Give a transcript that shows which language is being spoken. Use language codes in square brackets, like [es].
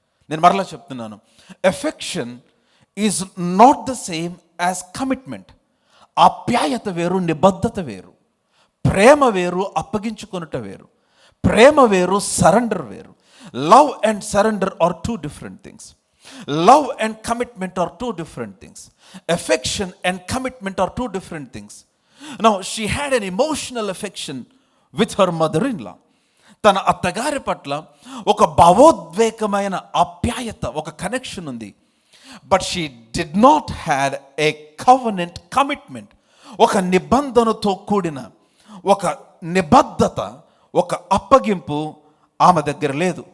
[te] నేను మరలా చెప్తున్నాను, [en] Affection is not the same as commitment. [te] ఆప్యాయత వేరు, నిబద్ధత వేరు. ప్రేమ వేరు, అప్పగించుకొనుట వేరు. ప్రేమ వేరు, సరెండర్ వేరు. [en] Love and surrender are 2 different things. Love and commitment are 2 different things. Affection and commitment are 2 different things. Now she had an emotional affection with her mother-in-law. [te] తన అత్తగారి పట్ల ఒక భావోద్వేగమైన ఆప్యాయత, ఒక కనెక్షన్ ఉంది. [en] But she did not had a covenant commitment. [te] ఒక నిబంధనతో కూడిన ఒక నిబద్ధత, ఒక అప్పగింపు ఆమె దగ్గర లేదు.